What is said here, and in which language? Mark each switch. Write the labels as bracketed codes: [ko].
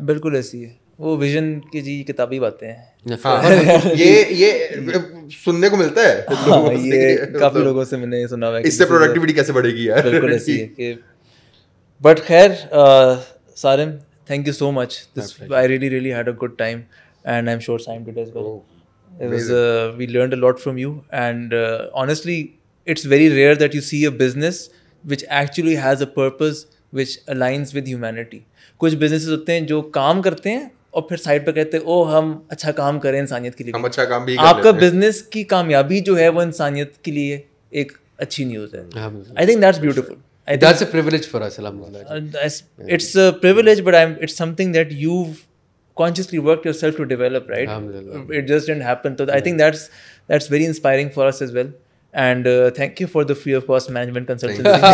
[ur] بالکل ایسی ہے وہ ویژن کی جی کتابی باتیں ہیں. یہ سننے کو ملتا ہے, یہ کافی لوگوں سے میں نے سنا ہوا ہے. اس سے پروڈکٹیوٹی کیسے بڑھے گی یار. بالکل ایسی ہے کہ بٹ خیر سارم, [en] thank you so much. I really had a good time, and I'm sure Simon did as well. It was we learned a lot from you, and honestly it's very rare that you see a business which actually has a purpose which aligns with humanity. [ur] کچھ businesses ہوتے ہیں جو کام کرتے ہیں اور پھر side پہ کہتے ہیں او ہم اچھا کام کریں انسانیت کے لیے. ہم اچھا کام بھی آپ کا بزنس کی کامیابی جو ہے وہ انسانیت کے لیے ایک اچھی نیوز ہے. [en] I think that's beautiful. That's a privilege for us. Alhamdulillah. It's a privilege, but it's something that you've consciously worked yourself to develop, right? Alhamdulillah. It just didn't happen. So I think that's very inspiring for us as well. And thank you for the free of cost management consultancy.